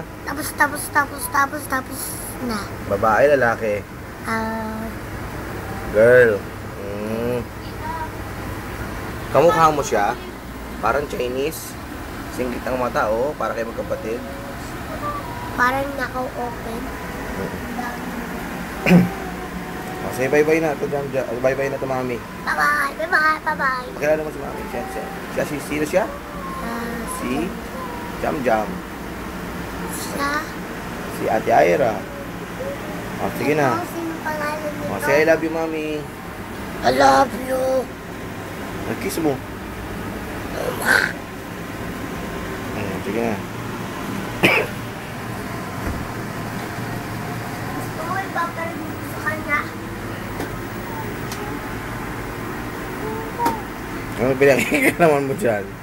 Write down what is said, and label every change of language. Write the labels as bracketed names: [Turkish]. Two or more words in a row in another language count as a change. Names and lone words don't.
[Filipino] tapos na. babae, lalaki? Girl. Kamukha mo siya? Parang Chinese. Singgit ang mata, oh. Para kayo magkapatid. Parang naka-open. O, [English] say bye-bye [Filipino] na to, bye-bye na to, mami. [English] Bye-bye. [Filipino] Pakilala mo si mami. Sino siya? Si Jam Jam. Siya. Si Ate Ira. O, sige na. Sino pangalan nito? O, [English] say I love you, [Filipino] mami. [English] I love you. [Filipino] Nag-kiss mo. Sige na. Gusto mo ipaparinig sa kanya? Ano pinakinggan naman mo dyan?